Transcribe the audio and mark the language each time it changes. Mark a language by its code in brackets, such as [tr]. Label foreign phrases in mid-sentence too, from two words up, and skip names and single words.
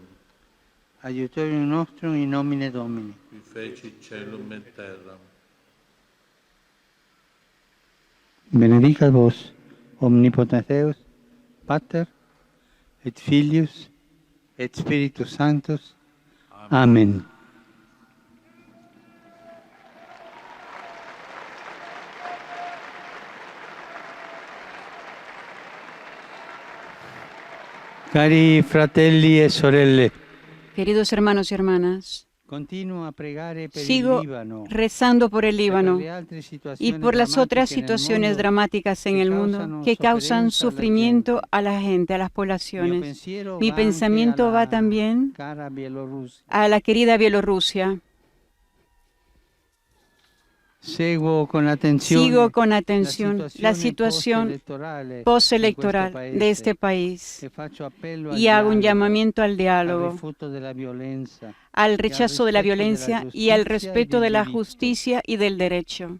[la] Aiutorium nostrum in nomine Domini. qui fecit caelum et terram. Benedicat vos, omnipotens Deus, Pater, et Filius, et Spiritus Sanctus. Amen. [it] Cari fratelli e sorelle, [es] Queridos hermanos y hermanas, [it] continuo a pregare per [es] sigo [it] il Libano [es] rezando por el [it] e per [es] Líbano [it] le altre [es] y [it] situazioni [es] por las otras [it] drammatiche nel [es] situaciones [it] mondo [es] dramáticas en que el mundo causan que causan [it] sofferenza alla [es] sufrimiento [it] gente. [es] a la gente, a las [it] Mio [es] poblaciones. [it] pensiero [es] Mi [it] va anche [es] pensamiento va [it] alla [es] también [it] cara Bielorrusia. [es] a la querida Bielorrusia. Sigo con atención la situación postelectoral de este país y hago un llamamiento al diálogo, al rechazo de la violencia y al respeto de la justicia y del derecho.